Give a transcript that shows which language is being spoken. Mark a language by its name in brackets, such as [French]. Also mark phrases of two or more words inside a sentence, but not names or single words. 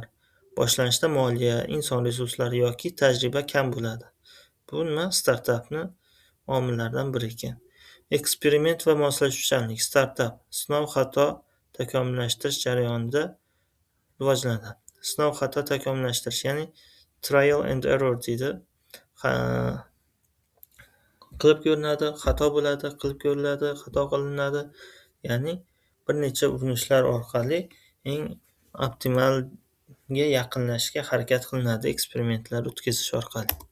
[Uzbek] Boshlanishda moliya, inson resurslari yoki tajriba kam bo'ladi. Bu nima? Startapni omillaridan biri ekan. Eksperiment va moslashuvchanlik. Startap sinov xato takomillashtirish jarayonida rivojlanadi. Sinov xato takomillashtirish, ya'ni [English] trial and error [Uzbek] deydi. Qilib ko'rinadi, xato bo'ladi, qilib ko'riladi, xato qilinadi. Ya'ni bir necha urinishlar orqali eng optimalga yaqinlashishga harakat qilinadi, eksperimentlar o'tkazish orqali.